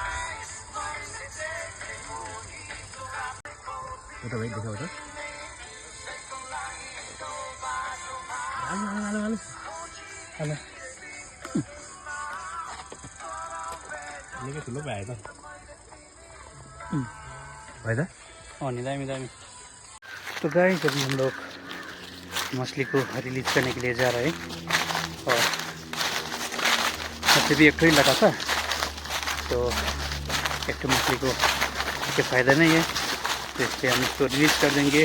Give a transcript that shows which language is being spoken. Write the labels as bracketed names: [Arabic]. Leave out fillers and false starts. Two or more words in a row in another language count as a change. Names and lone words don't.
[Nepali] हो त भाइ देखाउ त, हालो हालो हालो हालो, निकै ठुलो पो आयो त भाइ त। नि दामी दामी। [Hindi] तो गाइस अभी हम लोग मछली को रिलीज करने के लिए जा रहे हैं, और सबसे भी एक ही लगा था, तो एक मछली को कोई फ़ायदा नहीं है, तो इसलिए हम इसको रिलीज कर देंगे।